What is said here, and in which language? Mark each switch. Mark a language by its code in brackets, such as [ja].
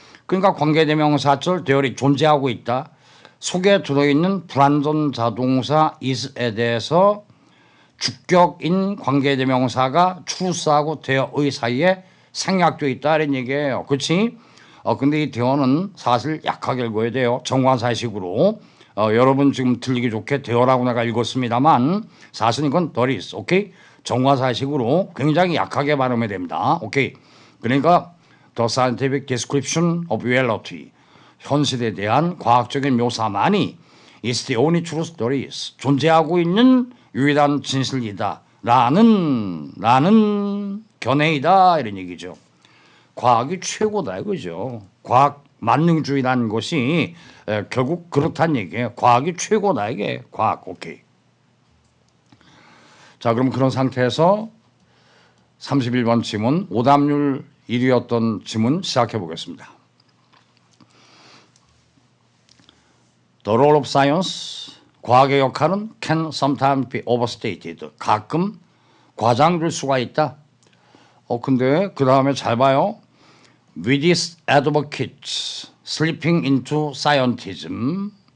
[ko] 그러니까 관계대명사절 there 존재하고 있다. 속에 들어있는 불완전 자동사 is에 대해서 주격인 관계대명사가 truth하고 there의 사이에 생략되어 있다 이런 얘기예요. 그렇지? 근데 이 대어는 사실 약하게 읽어야 돼요. 정관사식으로. 여러분 지금 들리기 좋게 대어라고 내가 읽었습니다만 사실 이건 [en] there is. [ko] 오케이? 정관사식으로 굉장히 약하게 발음해야 됩니다. 오케이? [en] 그러니까 the scientific description of reality. [ko] 현실에 대한 과학적인 묘사만이 [en] is the only truth there is. [ko] 존재하고 있는 유일한 진실이다. 라는 견해이다. 이런 얘기죠. 과학이 최고다 이거죠. 과학 만능주의라는 것이 결국 그렇다는 얘기예요. 과학이 최고다 이게 과학. 오케이. 자 그럼 그런 상태에서 31번 지문 오답률 1위였던 지문 시작해 보겠습니다. [en] The role of science, [ko] 과학의 역할은 [en] can sometimes be overstated. [ko] 가끔 과장될 수가 있다. 근데 그 다음에 잘 봐요. [en] With its advocates slipping into scientism.